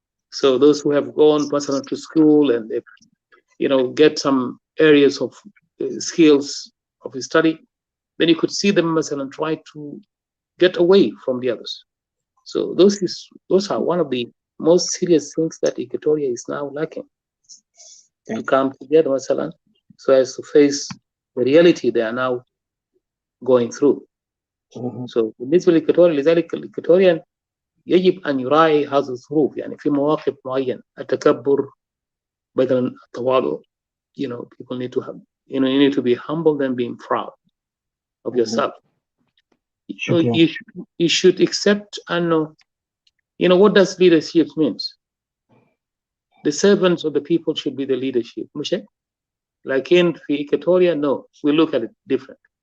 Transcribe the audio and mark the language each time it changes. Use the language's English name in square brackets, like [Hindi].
[English] So those who have gone personally to school and they've, get some areas of skills of study, then you could see them and try to get away from the others. So those are one of the most serious things that Equatoria is now lacking. To come together, so as to face the reality they are now going through. [Arabic] So بالنسبة للإكواتوريا, لذلك الإكواتوريان يجب أن يراعي هذه الظروف. في مواقف معينة التكبر بدل التواضع. [English] People need to have, you need to be humble and being proud of yourself. You should accept and know. What does leadership means? The servants of the people should be the leadership. Like in Equatoria, no, we look at it different.